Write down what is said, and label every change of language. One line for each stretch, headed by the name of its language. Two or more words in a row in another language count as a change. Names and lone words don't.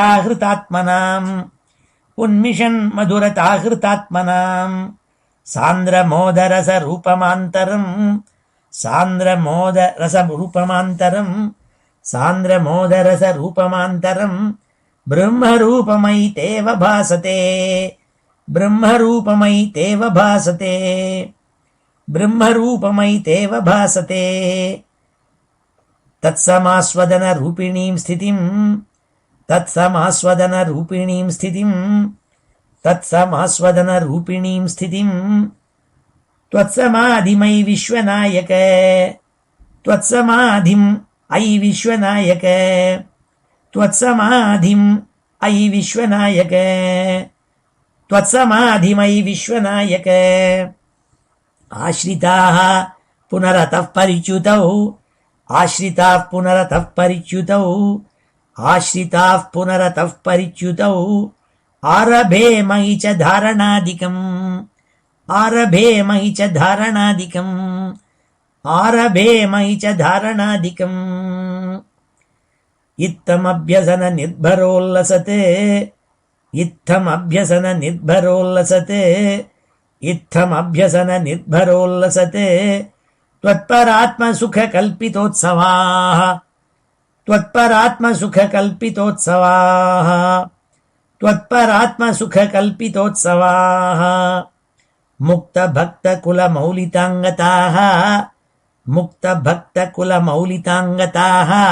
Sanskrit: हृतात्मनाम्, उन्मिषन् मधुरता हृतात्मनाम् सान्द्रमोदरस रूपमान्तरम्, सान्द्रमोदरस रूपमान्तरम्, सान्द्रमोदरस रूपमान्तरम् ब्रह्मरूपमै देव भासते, ब्रह्मरूपमै देव भासते, ब्रह्मरूपमै देव भासते. तत्समास्वदन रूपिणीं स्थितिम्, तत्समास्वदन रूपिणीं स्थितिम्, तत्समास्वदन रूपिणीं स्थितिम् त्वत्समाधिमै विश्वनायक, त्वत्समाधिम् अयि विश्वनायक, त्वत्समाधिम् अयि विश्वनायक, त्वत्समाधिमयि विश्वनायक. आश्रिताः पुनरतः परिच्युतौ आश्रिताः पुनरतः परिच्युतौ आश्रिताः पुनरतः परिच्युतौ आरभे मयि च धारणादिकम् आरभे मयि च धारणादिकम् आरभे मयि च धारणादिकम् इत्थमभ्यसन निर्भरोल्लसते इत्थमभ्यसन निर्भरोल्लसते इत्थमभ्यसन निर्भरोल्लसते त्वत्परात्मसुखकल्पितोत्सवाः त्वत्परात्मसुखकल्पितोत्सवाः त्वत्परात्मसुखकल्पितोत्सवाः मुक्तभक्तकुलमौलिताङ्गताः मुक्तभक्तकुलमौलिताङ्गताः